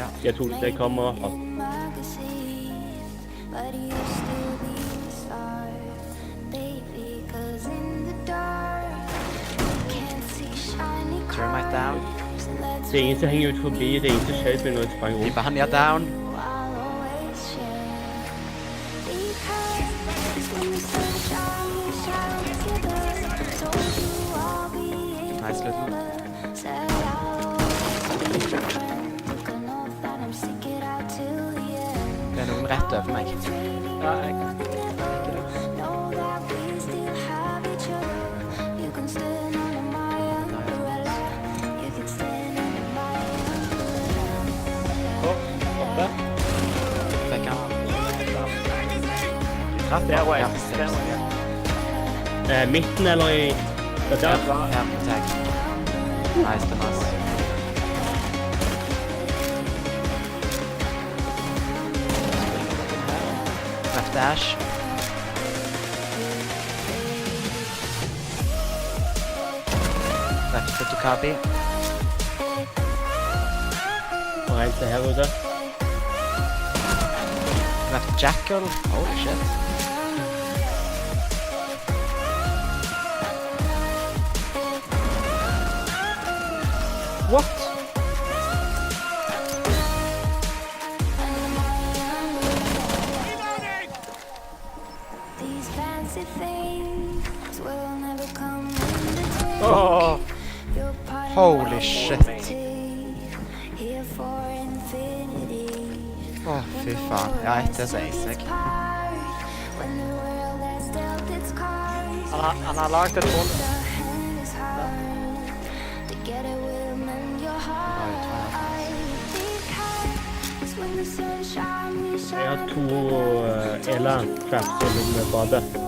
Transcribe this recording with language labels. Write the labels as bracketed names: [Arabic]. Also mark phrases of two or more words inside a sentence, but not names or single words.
[Norwegian] Jeg tok det kameraet. [English] Termite down. [Norwegian] Det er ingen som henger ut forbi, det er ingen som skjøt meg når jeg sprang rundt. [English] Banya down. Nice little. [Norwegian] Det er noen rett over meg. Ja, jeg kan ikke det. Oppe. Fikk han. Traff der og Ja, Midten eller i... Ja, tag. Nice, det er nice. [English] Left dash. Left Voodoochild. [Norwegian] Og en til her ute. [English] Left Jackal. Holy shit. What? Åh! Holy shit. [Norwegian] Åh, fy faen. Ja, etter så acer jeg. Han har lagt et hull. Jeg har to traps under badet.